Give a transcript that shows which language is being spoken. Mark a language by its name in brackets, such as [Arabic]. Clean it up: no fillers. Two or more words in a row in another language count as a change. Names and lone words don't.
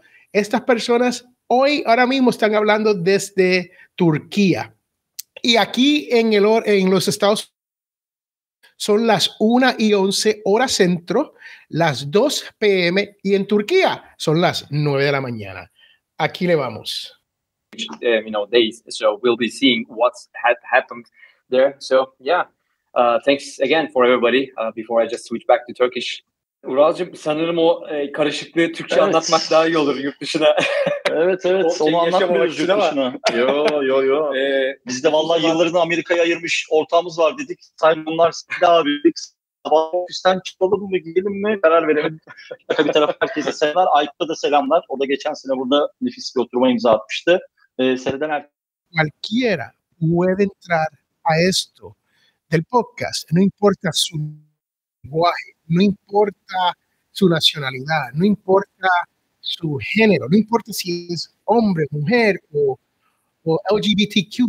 [Spanish] Estas personas ahora mismo están hablando desde Turquía. Y aquí en los Estados Unidos son las 1:11 hora centro, las 2 p.m. y en Turquía son las 9 de la mañana. Aquí le vamos. [English] Days. So we'll be seeing what's happened there. So yeah, thanks again for everybody. Before I just switch back to Turkish. [Turkish] Uralcığım sanırım o karışıklığı Türkçe anlatmak daha iyi olur yurt dışına. Evet onu anlatmıyoruz yurt dışına. Yo. Biz de vallahi yıllarını Amerika'ya ayırmış ortağımız var dedik. Bunlar daha büyük. Sabah ofisten çıkalım mı gidelim mi karar veremedik. Bir taraf herkese selamlar. Aykut'a da selamlar. O da geçen sene burada nefis bir oturuma imza atmıştı. Seneden [Spanish] Cualquiera puede entrar a esto del podcast. No importa su lenguaje, no importa su nacionalidad, no importa su género, no importa si es hombre, mujer o LGBTQ.